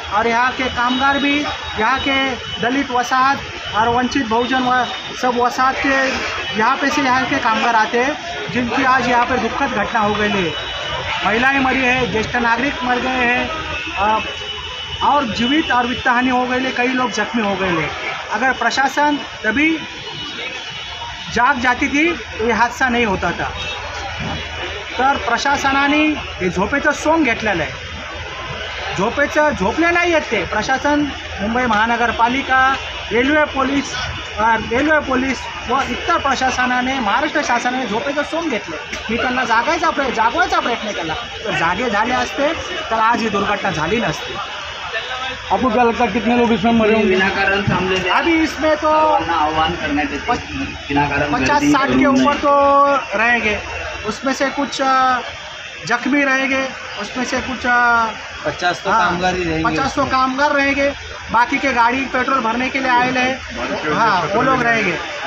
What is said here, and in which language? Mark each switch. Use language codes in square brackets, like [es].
[hi] और यहाँ के कामगार भी, यहाँ के दलित वसाहत और वंचित बहुजन सब वसाहत के यहाँ पे से यहाँ के कामगार आते हैं, जिनकी आज यहाँ पे दुखद घटना हो गई है। महिलाएं मरी है, ज्येष्ठ नागरिक मर गए हैं और जीवित और वित्त हानि हो गई है, कई लोग जख्मी हो गए हैं। अगर प्रशासन तभी जाग जाती थी तो ये हादसा नहीं होता था। [mr] तर प्रशासनाने हे झोपेचं सोंग घेतलेलं आहे। झोपले नाही आहेत ते प्रशासन, मुंबई महानगरपालिका, रेल्वे पोलीस व इतर प्रशासनाने, महाराष्ट्र शासनाने झोपेचं सोंग घेतलं। मी त्यांना जागवायचा प्रयत्न केला, तर जागे झाले असते तर आज ही दुर्घटना झाली नसती। [hi] आपको क्या लगता है कितने लोग इसमें मरे होंगे? अभी इसमें तो आह्वान करने 50-60 के ऊपर तो रहेंगे। उसमें से कुछ जख्मी रहेंगे, उसमें से कुछ 50 तो हाँ, कामगार ही रहेंगे 50 तो कामगार रहेंगे, बाकी के गाड़ी पेट्रोल भरने के लिए आए हैं, हाँ वो लोग रहेंगे।